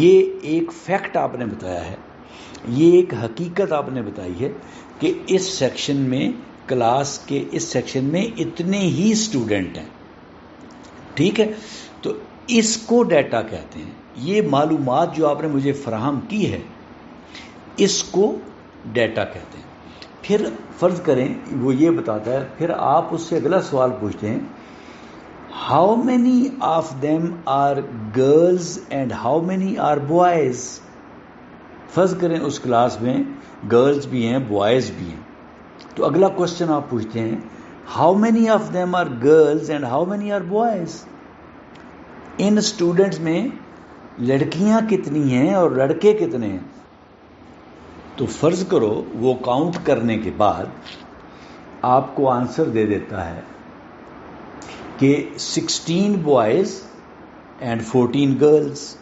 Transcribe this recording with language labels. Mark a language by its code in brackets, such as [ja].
[ur] یہ ایک فیکٹ آپ نے بتایا ہے، یہ ایک حقیقت آپ نے بتائی ہے کہ اس سیکشن میں، کلاس کے اس سیکشن میں اتنے ہی اسٹوڈنٹ ہیں. ٹھیک ہے، تو اس کو ڈیٹا کہتے ہیں. یہ معلومات جو آپ نے مجھے فراہم کی ہے، اس کو ڈیٹا کہتے ہیں. پھر فرض کریں وہ یہ بتاتا ہے، پھر آپ اس سے اگلا سوال پوچھتے ہیں، [en] How many of them are girls and how many are boys? [ur] فرض کریں اس کلاس میں گرلز بھی ہیں بوائز بھی ہیں، تو اگلا کوشچن آپ پوچھتے ہیں [en] How many of them are girls and how many are boys? [ur] In students میں لڑکیاں کتنی ہیں اور لڑکے کتنے ہیں؟ تو فرض کرو وہ کاؤنٹ کرنے کے بعد آپ کو آنسر دے دیتا ہے کہ [en] 16 boys and 14 girls.